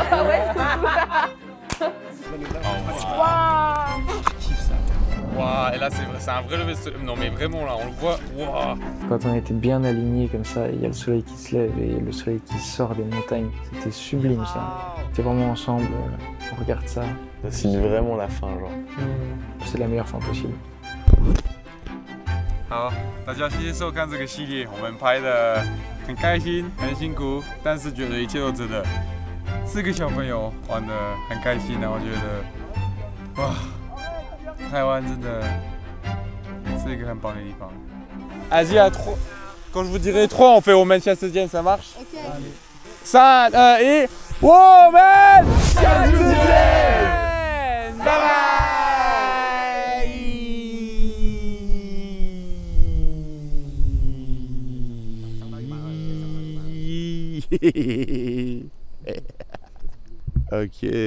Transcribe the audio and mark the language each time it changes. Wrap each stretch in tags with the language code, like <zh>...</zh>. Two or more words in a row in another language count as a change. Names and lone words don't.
<fr>Waouh, et là c'est un vrai lever de soleil. Non mais vraiment là, on le voit. Waouh. Quand on était bien alignés comme ça, il y a le soleil qui se lève et le soleil qui sort des montagnes. C'était sublime ça. On était vraiment ensemble, on regarde ça. Ça signe vraiment la fin, genre. C'est la meilleure fin possible.</fr> <zh>好，大家谢谢收看这个系列，我们拍的很开心，很辛苦，但是觉得一切都值得。4个小朋友玩得很开心，然后觉得，哇，台湾真的是一个很棒的地方。</zh> <fr>Vas-y à 3, quand je vous dirai 3, on fait Women Chassedienne, ça marche? Ok. 3, 2, 1, Women Chassedienne!</fr> <en>Bye bye!</en> <fr>Ok.</fr>